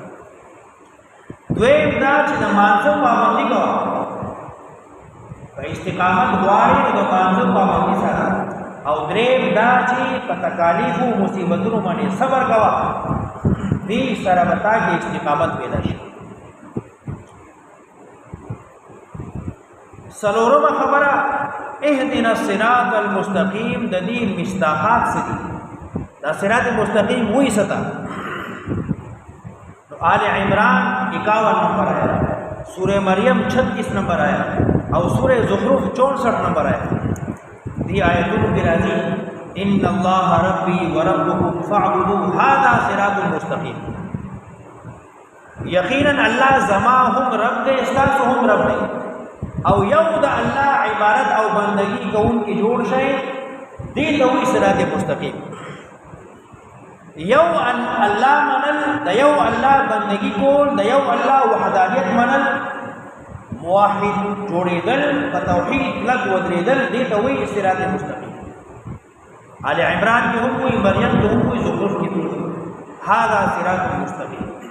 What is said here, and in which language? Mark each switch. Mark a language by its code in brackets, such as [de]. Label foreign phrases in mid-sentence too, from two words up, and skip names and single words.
[ps] دویم دا چې د مانځو پابندي کوه په استقامت غواړې نو د مانځو پابندي سره او دریم دا چې په تکالیفو مصیبتونو باندې صبر کوه دې سره به تا کې استقامت پیدا شي څلورمه خبره [ar] اهدنا الصراط المستقیم [ps] د دې مصداقات څه دي دا [ar] صراط مستقیم [ps] وایي څه آل عمران 51 نمبر آیا سورہ مریم 36 نمبر آیا او سورہ زخرف 64 نمبر آیا دی آیتونو کی راضی [ar] ان اللہ ربی وربکم فاعبدوا هذا صراط مستقیم [ps] یقینا اللہ زما هم رب دے استاسو هم رب دے او یو دا اللہ عبادت او بندگی کون کی جوڑ شئے دی توی [ar] صراط مستقیم [ps] یو الله منل د یو الله بندگی کول د یو الله وحدانیت منل موحد جوړېدل په توحید لګ ودرېدل دې ته وایي [ar] صراط مستقیم [ps] آل عمران کې هم وایي مریم کې هم وایي زخرف کې هم وایي [ar] هذا صراط مستقیم